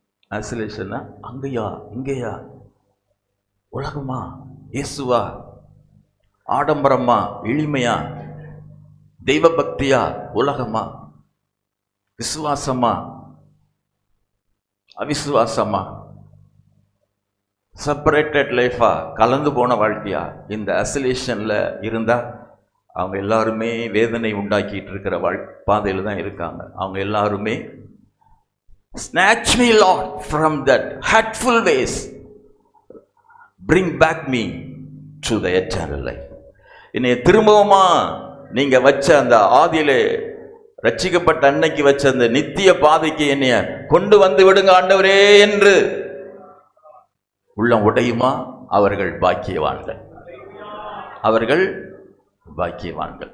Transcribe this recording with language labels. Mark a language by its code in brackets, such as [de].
[ta] ஆசிலேஷன்னா அங்கேயா இங்கேயா, உலகமா இயேசுவா, ஆடம்பரமா எளிமையா, தெய்வ பக்தியா உலகமா, விசுவாசமா அவிசுவாசமா, செப்பரேட்டட் லைஃபா, கலந்து போன வாழ்க்கையா? இந்த அசிலேஷன்ல இருந்தா அவங்க எல்லாருமே வேதனை உண்டாக்கிட்டு இருக்கிற பாதையில தான் இருக்காங்க. அவங்க எல்லாருமே [en] snatch me Lord from that hurtful ways, bring back me to the eternal life. [ta] என்னை திரும்பவுமா நீங்க வச்ச அந்த ஆதியிலே ரட்சிக்கப்பட்ட அன்னைக்கு வச்ச அந்த நித்திய பாதைக்கு என்னைய கொண்டு வந்து விடுங்க ஆண்டவரே என்று உள்ளம் உடையுமா? அவர்கள் பாக்கியவான்கள், அவர்கள் பாக்கியவான்கள்.